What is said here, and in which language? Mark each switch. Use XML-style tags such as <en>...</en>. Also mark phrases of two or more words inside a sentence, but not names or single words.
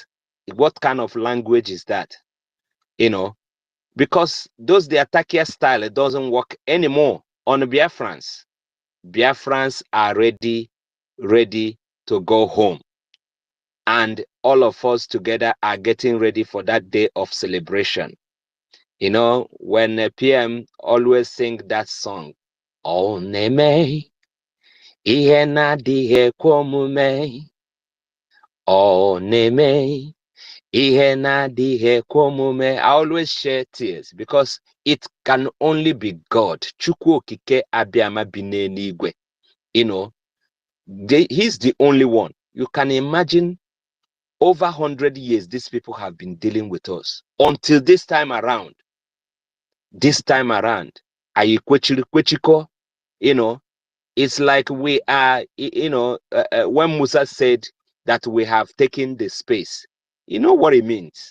<en>What kind of language is that? Because the Takia style, it doesn't work anymore on Biafrans. Biafrans are ready to go home. And all of us together are getting ready for that day of celebration. When a PM always sing that song,</en> <ig>"Oh Neme, ihe na-adịghị ekwe omume. Oh Neme, ihe na-adịghị ekwe omume."</ig> <en>I always share tears because it can only be God.</en> <ig>Chukwu okike abịama bi n'eluigwe.</ig> <en>He's the only one. You can imagine over 100 years these people have been dealing with us until this time around. It's like we are, when Musa said that we have taken the space, you know what it means?</en>